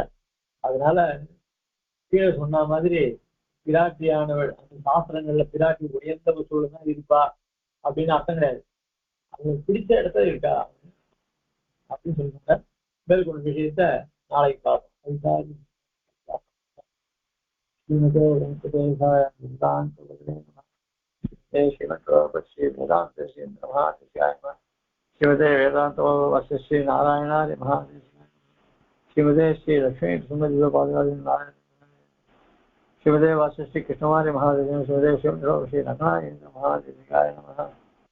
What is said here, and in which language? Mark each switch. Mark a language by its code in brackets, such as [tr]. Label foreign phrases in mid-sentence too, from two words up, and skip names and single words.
[ta] அதனால கீழே சொன்ன மாதிரி பிராட்டியானவள் அந்த சாஸ்திரங்கள்ல பிராட்டி உயர்ந்த சூழல் தான் இருப்பா அப்படின்னு அர்த்தம் கிடையாது. அவங்களுக்கு பிடிச்ச இடத்துல இருக்கா அப்படின்னு சொல்லுவாங்க. மேற்கொண்ட விஷயத்த நாளைக்கு பார்ப்போம். [sa] शिवदे वेदांत श्री नारायणार्य महादेव शिवदे श्री लक्ष्मी नारायण शिवदेव श्री कृष्णवार्य महादेव शिवदेव श्री रत्नाय महादेव नमः।